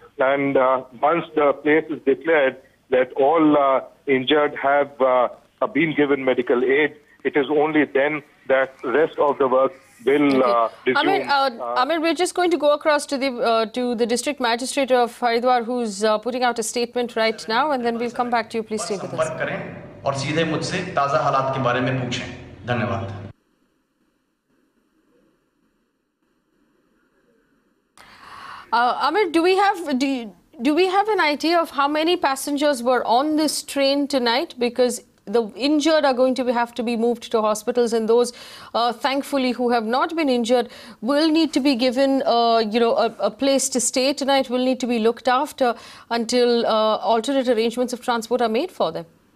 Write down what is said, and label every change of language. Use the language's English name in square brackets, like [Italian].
[English] And once the place is declared that all injured have been given medical aid, it is only then that rest of the work will resume. Amir, we're just going to go across to the district magistrate of Haridwar, who's putting out a statement right now, and then we'll come back to you. Please stay with us. [Hindi] और सीधे मुझसे ताज़ा हालात के बारे में पूछें। धन्यवाद। [English] Amir, do we have an idea of how many passengers were on this train tonight? Because the injured are going to have to be moved to hospitals, and those, thankfully, who have not been injured will need to be given, a place to stay tonight, will need to be looked after until alternate arrangements of transport are made for them.